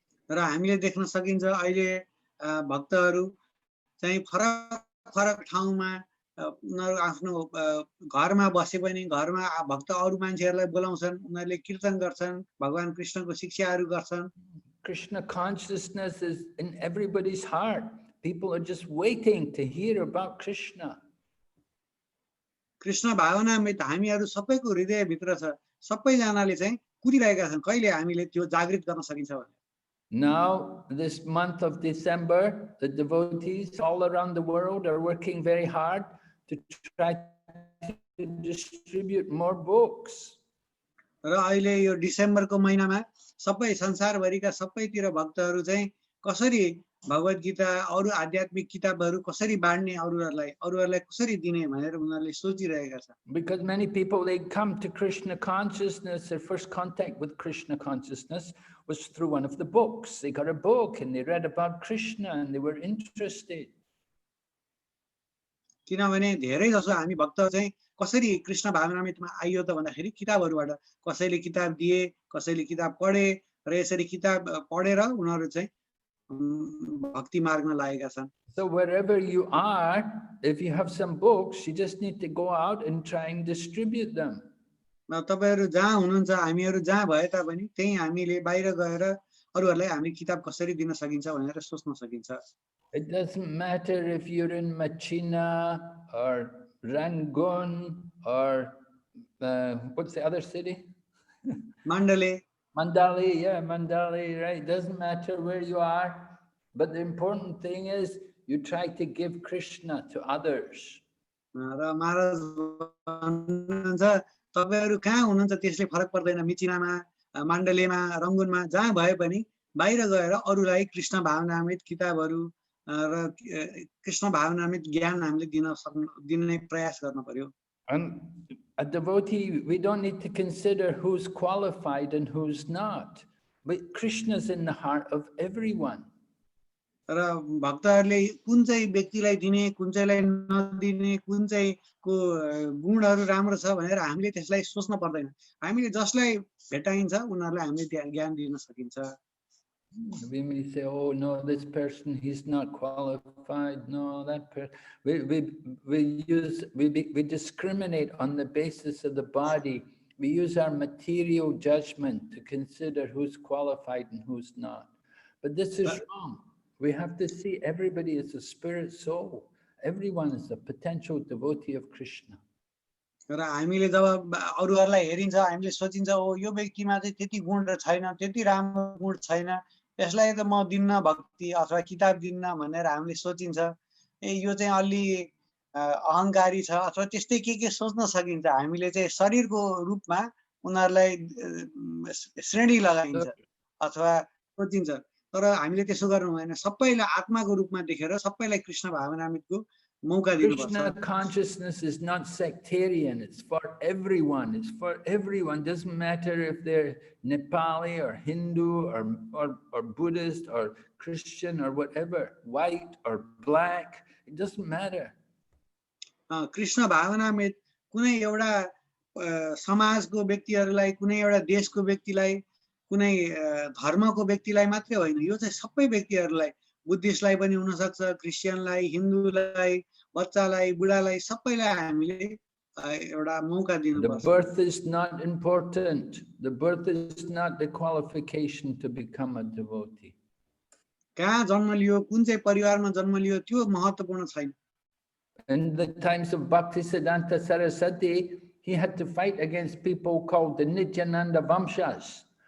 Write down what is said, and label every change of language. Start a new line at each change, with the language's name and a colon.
Nepali: र हामीले देख्न सकिन्छ अहिले भक्तहरू चाहिँ फरक फरक ठाउँमा उनीहरु आफ्नो घरमा बसे पनि घरमा भक्त अरु मान्छेहरुलाई बोलाउँछन् उनीहरुले कीर्तन गर्छन् भगवान कृष्णको शिक्षाहरू गर्छन्
English: Krishna consciousness is in everybody's heart. People are just waiting to hear about Krishna.
Nepali: Krishna भावना हामीहरु सबैको हृदय भित्र छ सबैजनाले चाहिँ कुरिरहेका छन् कहिले हामीले त्यो जागृत गर्न सकिन्छ भने
English: Now, this month of December, the devotees all around the world are working very hard to try to distribute more books.
Nepali: र अहिले यो डिसेम्बरको महिनामा सबै संसारभरिका सबैतिर भक्तहरू चाहिँ कसरी भगवत गीता अरु आध्यात्मिक किताबहरू कसरी बाँड्ने अरूहरूलाई कसरी दिने भनेर उनीहरुले सोचिरहेका छन्
English: Because many people, they come to Krishna consciousness, their first contact with Krishna consciousness was through one of the books. They got a book and they read about Krishna and they were interested.
Nepali: किनभने धेरै जसो हामी भक्तहरू चाहिँ कसरी कृष्ण भावनामृतमा आइयो त भन्दाखेरि किताबहरूबाट कसैले किताब दिए कसैले किताब पढे र यसरी किताब पढेर उनीहरु चाहिँ भक्ति मार्गमा लागेका छन्
English: So wherever you are, if you have some books, you just need to go out and try and distribute them.
Nepali: तपाईहरु जहाँ हुनुहुन्छ हामीहरु जहाँ भए तापनि त्यही हामीले बाहिर गएर अरूहरूलाई हामी किताब कसरी दिन सकिन्छ भनेर सोच्न सकिन्छ
English: It doesn't matter if you're in Machina or Rangoon or what's the other city? Mandale. Mandali, yeah, Mandali, right? Doesn't matter where you are, but the important thing is you try to give Krishna to others.
Nepali: र महाराज भन्नुहुन्छ तपाईहरु कहाँ हुनुहुन्छ त्यसले फरक पर्दैन मिचिनामा माण्डलेमा रंगुनमा जहाँ भए पनि बाहिर गएर अरूलाई कृष्ण भावनामृत किताबहरु र कृष्ण भावनामृत ज्ञान हामीले दिने प्रयास गर्न पर्यो
English: And a devotee, we don't need to consider who's qualified and who's not. But Krishna's in the heart of everyone.
Nepali: र भक्तहरुले कुन चाहिँ व्यक्तिलाई दिने कुन चाहिँलाई नदिने कुन चाहिँ को गुणहरु राम्रो छ भनेर हामीले त्यसलाई सोच्न पर्दैन हामीले जसलाई भेटाइन्छ उनीहरुलाई हामीले ज्ञान दिन सकिन्छ
English: We may say, oh no, this person, he's not qualified. No, that person. We discriminate on the basis of the body. We use our material judgment to consider who's qualified and who's not. But this is wrong. We have to see everybody as a spirit soul. Everyone is a potential devotee of Krishna.
Nepali: र हामीले जब अरूहरुलाई हेरिन्छ हामीले सोचिन्छ ओ यो व्यक्तिमा चाहिँ त्यति गुण छैन त्यति राम्रो गुण छैन यसलाई त म दिन्न भक्ति अथवा किताब दिन्न भनेर हामीले सोचिन्छ ए यो चाहिँ अलि अहंकारी छ अथवा त्यस्तै के सोच्न सकिन्छ हामीले चाहिँ शरीरको रूपमा उनीहरुलाई श्रेणी लगाइन्छ अथवा सोचिन्छ तर हामीले त्यसो गर्नु भएन सबैलाई आत्माको रूपमा देखेर सबैलाई कृष्ण भावनामृतको मौका दिनुपर्छ
English: Krishna consciousness is not sectarian, it's for everyone. It's for everyone. Doesn't matter if they're Nepali or Hindu or Buddhist or Christian or whatever, white or black, it doesn't matter.
Nepali: Krishna भावनामृत कुनै एउटा समाजको व्यक्तिहरुलाई कुनै एउटा देशको व्यक्तिलाई कुनै धर्मको व्यक्तिलाई मात्रै होइन यो चाहिँ सबै व्यक्तिहरुलाई बुद्धिस्टलाई पनि हुन सक्छ क्रिश्चियनलाई हिन्दूलाई बच्चालाई बुढालाई सबैलाई हामीले एउटा मौका दिनुपर्छ
English: The birth is not important. The birth is not the qualification to become a devotee.
Nepali: कहाँ जन्म लियो कुन चाहिँ परिवारमा जन्म लियो त्यो महत्त्वपूर्ण छैन
English: In the times of Bhaktisiddhanta Saraswati, he had to fight against people called the Nityananda Vamshas.